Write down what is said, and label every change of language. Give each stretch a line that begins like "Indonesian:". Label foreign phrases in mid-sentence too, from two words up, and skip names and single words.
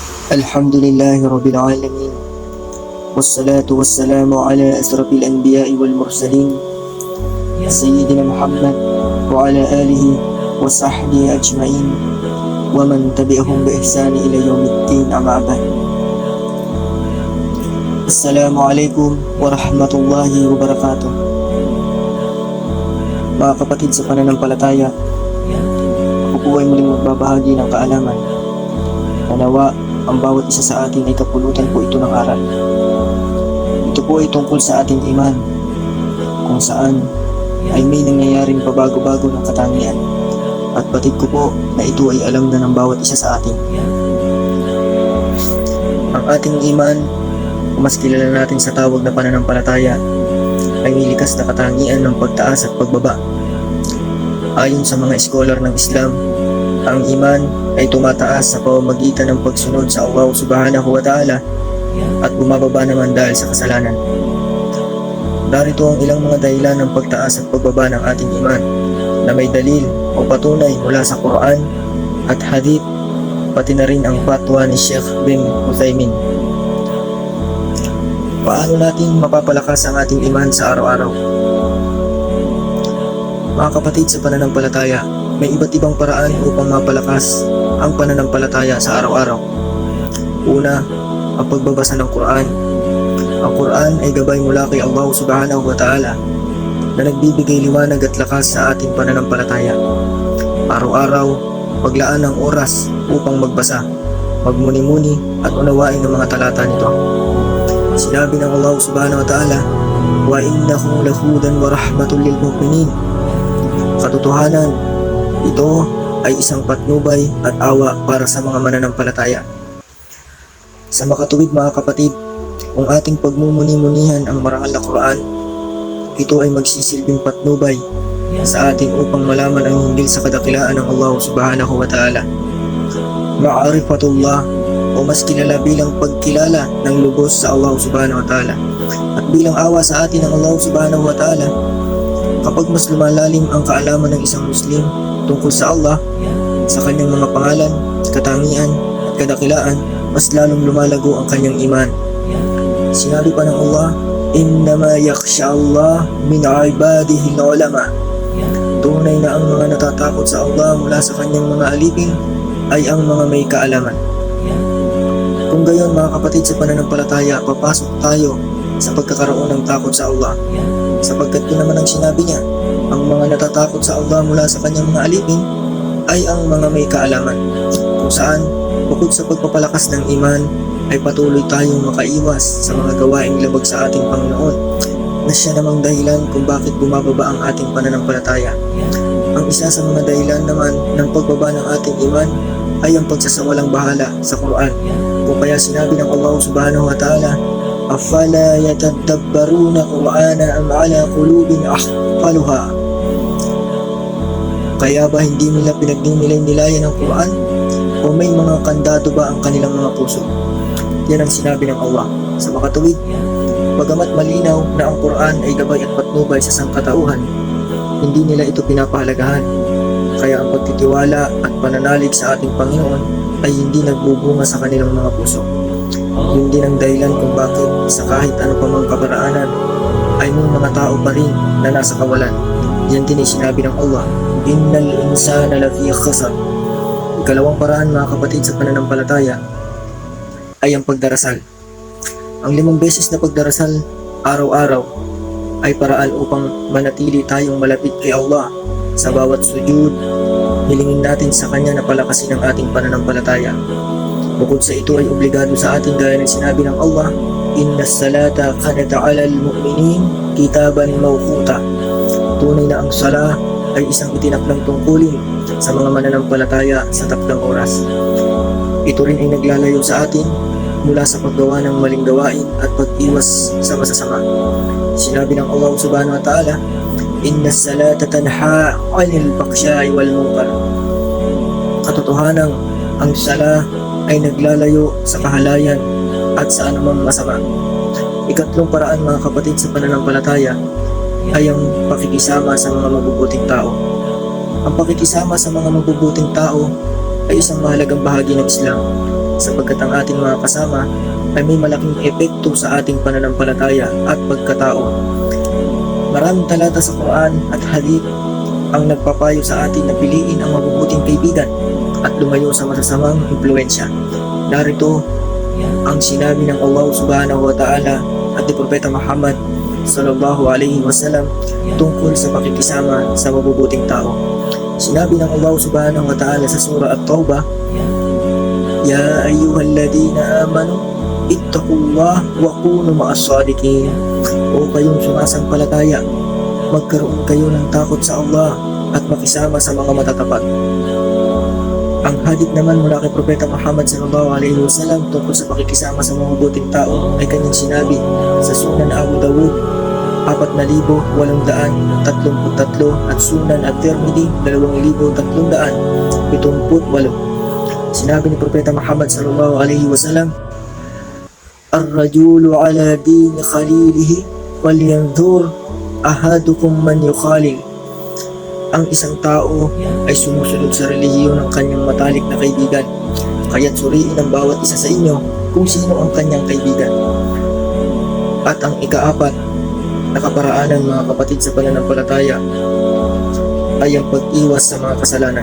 Arabic: الحمد لله رب العالمين، والصلاة والسلام على أشرف الأنبياء والمرسلين سيدنا محمد وعلى آله وصحبه أجمعين ومن تبعهم بإحسان إلى يوم الدين. أما بعد. السلام عليكم ورحمة الله وبركاته.
Filipino: Mga kapatid sa pananampalataya, ako po ay muling magbabahagi ng kaalaman na nawa ang bawat isa sa atin ay kapulutan po ito ng aral. Ito po ay tungkol sa ating iman, kung saan ay may nangyayaring pabago-bago ng katangian, at batid ko po na ito ay alam na ng bawat isa sa atin. Ang ating iman, kung mas kilala natin sa tawag na pananampalataya, ay may likas na katangian ng pagtaas at pagbaba. Ayon sa mga scholar ng Islam, ang iman ay tumataas sa pamamagitan ng pagsunod sa Allah
Arabic: سبحانه وتعالى
Filipino: at bumababa naman dahil sa kasalanan. Narito ang ilang mga dahilan ng pagtaas at pagbaba ng ating iman na may dalil o patunay mula sa Quran at Hadith, pati na rin ang fatwa ni Sheikh bin Uthaymin. Paano natin mapapalakas ang ating iman sa araw-araw? Mga kapatid sa pananampalataya, may iba't ibang paraan upang mapalakas ang pananampalataya sa araw-araw. Una, ang pagbabasa ng Quran. Ang Quran ay gabay mula kay Allah
Arabic: سبحانه وتعالى
Filipino: na nagbibigay liwanag at lakas sa ating pananampalataya. Araw-araw, paglaan ng oras upang magbasa, magmuni-muni at unawain ang mga talata nito. Sinabi ng
Arabic: Allah سبحانه وتعالى, "وإنه لهدى ورحمة للمؤمنين."
Filipino: Katotohanan, ito ay isang patnubay at awa para sa mga mananampalataya. Sa makatuwid mga kapatid, kung ating pagmumuni-munihan ang marangal na Quran, ito ay magsisilbing patnubay sa atin upang malaman ang hinggil sa kadakilaan ng Allah
Arabic: سبحانه وتعالى.
Filipino: Ma'arifatullah o mas kilala bilang pagkilala ng lubos sa Allah
Arabic: سبحانه وتعالى,
Filipino: at bilang awa sa atin ng Allah
Arabic: سبحانه وتعالى.
Filipino: Kapag mas lumalalim ang kaalaman ng isang Muslim tungkol sa Allah, sa kanyang mga pangalan, katangian at kadakilaan, mas lalong lumalago ang kanyang iman. Sinabi pa ng
Arabic: Allah, "إنما يخشى الله من عباده العلماء."
Filipino: Tunay na ang mga natatakot sa Allah mula sa kanyang mga alipin ay ang mga may kaalaman. Kung gayon mga kapatid sa pananampalataya, papasok tayo sa pagkakaroon ng takot sa Allah, sapagkat yun naman ang sinabi niya, ang mga natatakot sa Allah mula sa kanyang mga alipin ay ang mga may kaalaman, kung saan bukod sa pagpapalakas ng iman ay patuloy tayong makaiwas sa mga gawaing labag sa ating Panginoon, na siya namang dahilan kung bakit bumababa ang ating pananampalataya. Ang isa sa mga dahilan naman ng pagbaba ng ating iman ay ang pagsasawalang bahala sa Quran, kung kaya sinabi ng Allah
Arabic: سبحانه وتعالى, "أفلا يتدبرون القرآن أم على قلوب أقفالها."
Filipino: Kaya ba hindi nila pinagninilay-nilayan ng Quran, o may mga kandado ba ang kanilang mga puso? Yan ang sinabi ng Allah. Sa makatuwid, bagamat malinaw na ang Quran ay gabay at patnubay sa sangkatauhan, hindi nila ito pinapahalagahan. Kaya ang pagtitiwala at pananalig sa ating Panginoon ay hindi nagbubunga sa kanilang mga puso. Yun din ang dahilan kung bakit sa kahit ano pa mang kaparaanan ay may mga tao pa rin na nasa kawalan. Yan din ay sinabi ng Allah,
Arabic: "إن الإنسان لفي خسر."
Filipino: Ikalawang paraan mga kapatid sa pananampalataya ay ang pagdarasal. Ang 5 beses na pagdarasal araw-araw ay paraan upang manatili tayong malapit kay Allah. Sa bawat sujud, hilingin natin sa Kanya na palakasin ang ating pananampalataya. Bukod sa ito ay obligado sa atin gaya ng sinabi ng Allah,
Arabic: "إن الصلاة كانت على المؤمنين كتابا موقوتا."
Filipino: Tunay na ang sala ay isang itinakdang tungkulin sa mga mananampalataya sa takdang oras. Ito rin ay naglalayo sa atin mula sa paggawa ng maling gawain at pag-iwas sa masasama. Sinabi ng
Arabic: Allah سبحانه وتعالى, "إن الصلاة تنهى عن الفحشاء والمنكر."
Filipino: Katotohanan, ang sala ay naglalayo sa kahalayan at sa anumang masama. Ikatlong paraan mga kapatid sa pananampalataya ay ang pakikisama sa mga mabubuting tao. Ang pakikisama sa mga mabubuting tao ay isang mahalagang bahagi ng Islam, sapagkat ang ating mga kasama ay may malaking epekto sa ating pananampalataya at pagkatao. Maraming talata sa Quran at Hadith ang nagpapayo sa atin na piliin ang mabubuting kaibigan at lumayo sa masasamang impluensya. Narito ang sinabi ng Allah
Arabic: سبحانه وتعالى
Filipino: at ni Propeta Muhammad
Arabic: صلى الله عليه وسلم
Filipino: tungkol sa pakikisama sa mabubuting tao. Sinabi ng
Arabic: Allah سبحانه وتعالى sa surah At-Taubah, يا أيها الذين آمنوا اتقوا الله وكونوا مع الصادقين.
Filipino: O kayong sumasampalataya, magkaroon kayo ng takot sa Allah at makisama sa mga matatapat. Ang hadith naman mula kay Propeta Muhammad
Arabic: صلى الله عليه وسلم
Filipino: tungkol sa pakikisama sa mabubuting tao ay kanyang sinabi sa Sunan Abu Dawud 4,833 at Sunan At-Tirmidhi 2,378. Sinabi ni
Arabic: Propeta Muhammad صلى الله عليه وسلم, الرجل على دين خليله فلينظر أحدكم من يخالل.
Filipino: Ang isang tao ay sumusunod sa relihiyon ng kanyang matalik na kaibigan, kaya't suriin ang bawat isa sa inyo kung sino ang kanyang kaibigan. At ang ikaapat na kaparaanan, mga kapatid sa pananampalataya, ay ang pag-iwas sa mga kasalanan.